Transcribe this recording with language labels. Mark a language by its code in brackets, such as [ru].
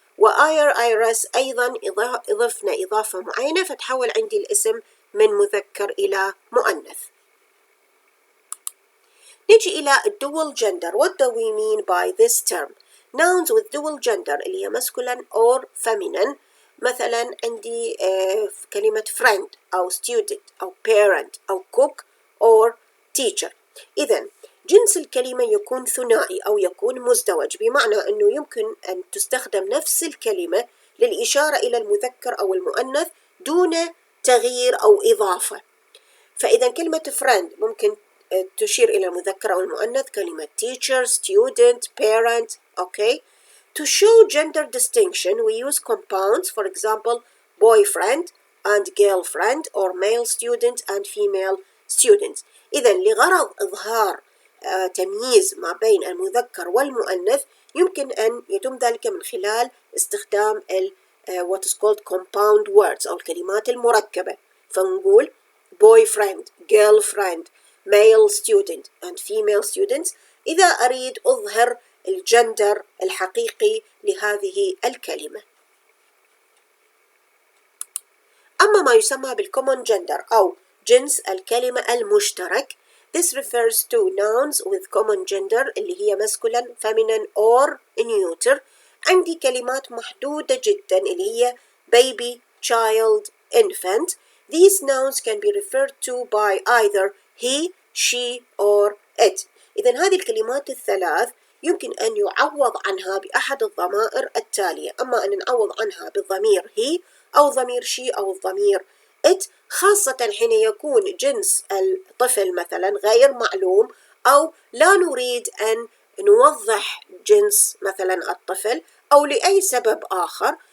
[ar] iris أيضا أضفنا إضافة معينة فتحول عندي الاسم من مذكر إلى مؤنث. نجي إلى dual gender. [en] What do we mean by this term? Nouns with dual gender [ar] اللي هي [en] masculine or feminine. [ar] مثلا عندي كلمة friend أو student أو parent أو cook or teacher. إذن جنس الكلمة يكون ثنائي أو يكون مزدوج، بمعنى أنه يمكن أن تستخدم نفس الكلمة للإشارة إلى المذكر أو المؤنث دون تغيير أو إضافة. فإذا كلمة friend ممكن تشير إلى المذكر أو المؤنث، كلمة teacher, student, parent. [en] Okay. To show gender distinction we use compounds, for example boyfriend and girlfriend or male student and female student. [ar] إذا لغرض إظهار تمييز ما بين المذكر والمؤنث يمكن أن يتم ذلك من خلال استخدام [en] what is called compound words [ar] أو الكلمات المركبة. فنقول boyfriend, girlfriend, [en] male student and female students [ar] إذا أريد أظهر الجندر الحقيقي لهذه الكلمة. أما ما يسمى بالcommon gender أو جنس الكلمة المشترك [en] this refers to nouns with common gender [ar] اللي هي [en] masculine, feminine or neuter. [ar] عندي كلمات محدودة جدا اللي هي baby, child, infant. [en] These nouns can be referred to by either he, she or it. [ar] إذن هذه الكلمات الثلاث يمكن أن يعوض عنها بأحد الضمائر التالية. أما أن نعوض عنها بالضمير he أو ضمير she أو الضمير it، خاصة حين يكون جنس الطفل مثلا غير معلوم أو لا نريد أن نوضح جنس مثلا الطفل أو لأي سبب آخر.